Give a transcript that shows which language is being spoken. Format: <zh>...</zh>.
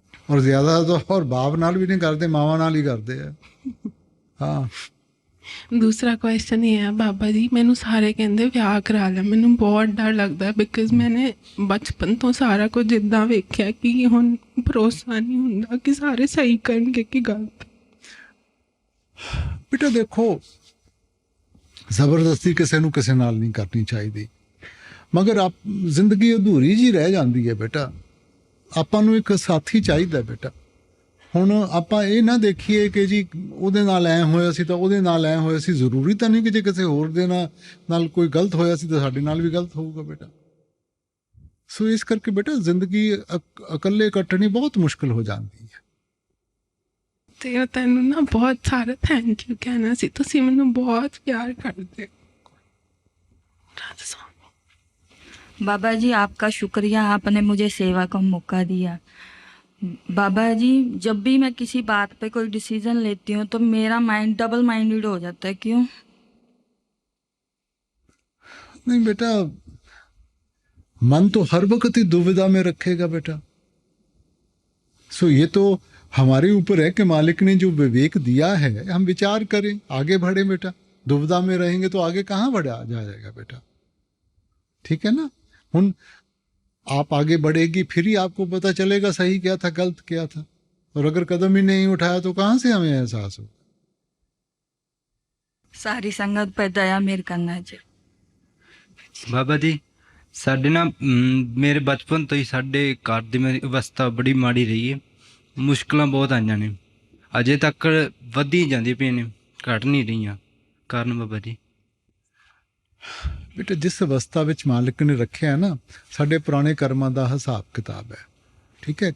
<hi>और ज्यादा तो और बाप नाल भी नहीं करते, मावा नाल ही करते हैं। हाँ दूसरा क्वेश्चन ये है बाबा जी, मैनू सारे कहते विआह करा लिया, मैनू बहुत डर लगता है बिकॉज मैंने बचपन तो सारा कुछ जिद्दां वेख्या कि हुण भरोसा नहीं हुंदा कि सारे सही करनगे कि गलत। बेटा देखो,</hi> <pa>ਜ਼ਬਰਦਸਤੀ ਕਿਸੇ ਨੂੰ ਕਿਸੇ ਨਾਲ ਨਹੀਂ ਕਰਨੀ ਚਾਹੀਦੀ, ਮਗਰ ਜ਼ਿੰਦਗੀ ਅਧੂਰੀ ਜੀ ਰਹਿ ਜਾਂਦੀ ਹੈ ਬੇਟਾ। ਆਪਾਂ ਨੂੰ ਇੱਕ ਸਾਥੀ ਚਾਹੀਦਾ ਬੇਟਾ। ਹੁਣ ਆਪਾਂ ਇਹ ਨਾ ਦੇਖੀਏ ਕਿ ਜੀ ਉਹਦੇ ਨਾਲ ਐ ਹੋਇਆ ਸੀ ਤਾਂ ਉਹਦੇ ਨਾਲ ਐ ਹੋਇਆ ਸੀ। ਜ਼ਰੂਰੀ ਤਾਂ ਨਹੀਂ ਕਿ ਜੇ ਕਿਸੇ ਹੋਰ ਦੇ ਨਾਲ ਕੋਈ ਗਲਤ ਹੋਇਆ ਸੀ ਤਾਂ ਸਾਡੇ ਨਾਲ ਵੀ ਗਲਤ ਹੋਊਗਾ ਬੇਟਾ। ਸੋ ਇਸ ਕਰਕੇ ਬੇਟਾ ਜ਼ਿੰਦਗੀ ਇਕੱਲੇ ਕੱਟਣੀ ਬਹੁਤ ਮੁਸ਼ਕਿਲ ਹੋ ਜਾਂਦੀ ਹੈ। ਤੇ ਤੈਨੂੰ ਨਾ ਬਹੁਤ ਸਾਰਾ ਥੈਂਕ ਯੂ ਕਹਿਣਾ ਸੀ, ਤੁਸੀਂ ਮੈਨੂੰ ਬਹੁਤ ਪਿਆਰ ਕਰਦੇ ਹੋ।</pa> <hi>बाबा जी आपका शुक्रिया, आपने मुझे सेवा का मौका दिया। बाबा जी जब भी मैं किसी बात पे कोई डिसीजन लेती हूँ तो मेरा माइंड डबल माइंडेड हो जाता है, क्यों? नहीं बेटा, मन तो हर वक्त ही दुविधा में रखेगा बेटा। सो ये तो हमारे ऊपर है कि मालिक ने जो विवेक दिया है हम विचार करें, आगे बढ़े बेटा। दुविधा में रहेंगे तो आगे कहाँ बढ़ा जाएगा बेटा, ठीक है ना। हुन आप आगे बढ़ेगी फिर ही आपको पता चलेगा सही क्या था गलत क्या था, और अगर कदम ही नहीं उठाया तो कहाँ से हमें एहसास हो। सारी संगत पर दया मेर करना जी।</hi> <pa>ਬਾਬਾ ਜੀ ਸਾਡੇ ਨਾ ਮੇਰੇ ਬਚਪਨ ਤੋਂ ਹੀ ਸਾਡੇ ਘਰ ਦੀ ਮੇਰੀ ਅਵਸਥਾ ਬੜੀ ਮਾੜੀ ਰਹੀ ਹੈ। ਮੁਸ਼ਕਲਾਂ ਬਹੁਤ ਆਈਆਂ ਨੇ, ਅਜੇ ਤੱਕ ਵਧੀ ਜਾਂਦੀ ਪਈਆਂ ਨੇ, ਘਟ ਨਹੀਂ ਰਹੀਆਂ। ਕਾਰਨ ਬਾਬਾ ਜੀ</pa> <hi>बेटा जिस अवस्था</hi> <pa>ਵਿੱਚ ਮਾਲਿਕ ਨੇ ਰੱਖਿਆ ਨਾ, ਸਾਡੇ ਪੁਰਾਣੇ ਕਰਮਾਂ ਦਾ ਹਿਸਾਬ ਕਿਤਾਬ ਹੈ, ਠੀਕ ਹੈ।</pa>